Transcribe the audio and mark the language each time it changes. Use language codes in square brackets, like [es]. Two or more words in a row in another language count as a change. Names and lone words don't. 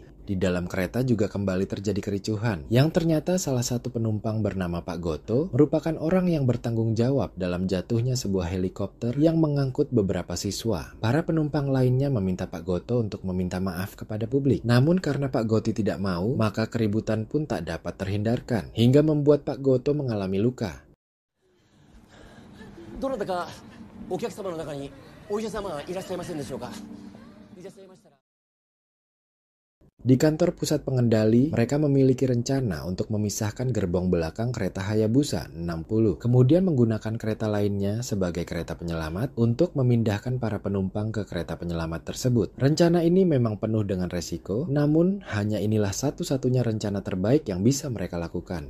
[id] Di dalam kereta juga kembali terjadi kericuhan, yang ternyata salah satu penumpang bernama Pak Goto merupakan orang yang bertanggung jawab dalam jatuhnya sebuah helikopter yang mengangkut beberapa siswa. Para penumpang lainnya meminta Pak Goto untuk meminta maaf kepada publik. Namun karena Pak Goto tidak mau, maka keributan pun tak dapat terhindarkan, hingga membuat Pak Goto mengalami luka. [ja] どなたかお客様の中にお医者様はいらっしゃいませんでしょうか。いらっしゃいましたら [id] Di kantor pusat pengendali, mereka memiliki rencana untuk memisahkan gerbong belakang kereta Hayabusa 60, kemudian menggunakan kereta lainnya sebagai kereta penyelamat untuk memindahkan para penumpang ke kereta penyelamat tersebut. Rencana ini memang penuh dengan resiko, namun hanya inilah satu-satunya rencana terbaik yang bisa mereka lakukan.